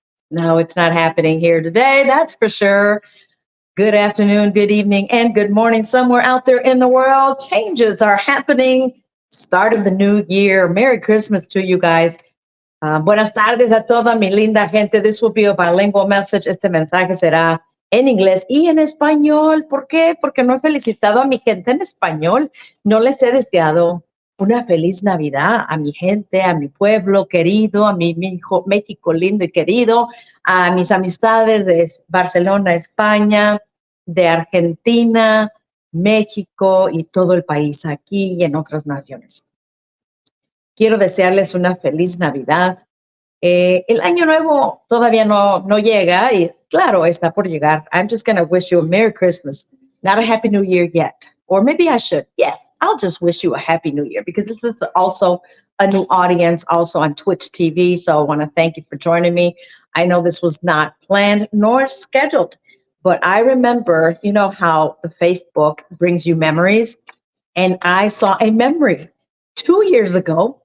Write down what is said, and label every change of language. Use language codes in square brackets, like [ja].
[en] No, it's not happening here today. That's for sure. Good afternoon, good evening, and good morning somewhere out there in the world. Changes are happening. Start of the new year. Merry Christmas to you guys. [es] Buenas tardes a toda mi linda gente. [en] This will be a bilingual message. [es] Este mensaje será en inglés y en español. ¿Por qué? Porque no he felicitado a mi gente en español. No les he deseado una feliz Navidad a mi gente, a mi pueblo querido, a mi hijo México lindo y querido, a mis amistades de Barcelona, España, de Argentina, México y todo el país aquí y en otras naciones. Quiero desearles una feliz Navidad. El año nuevo todavía no llega y claro, está por llegar. [en] I'm just going to wish you a Merry Christmas, not a Happy New Year yet. Or maybe I should. Yes, I'll just wish you a Happy New Year because this is also a new audience, also on Twitch TV. So I want to thank you for joining me. I know this was not planned nor scheduled, but I remember, you know how the Facebook brings you memories, and I saw a memory 2 years ago.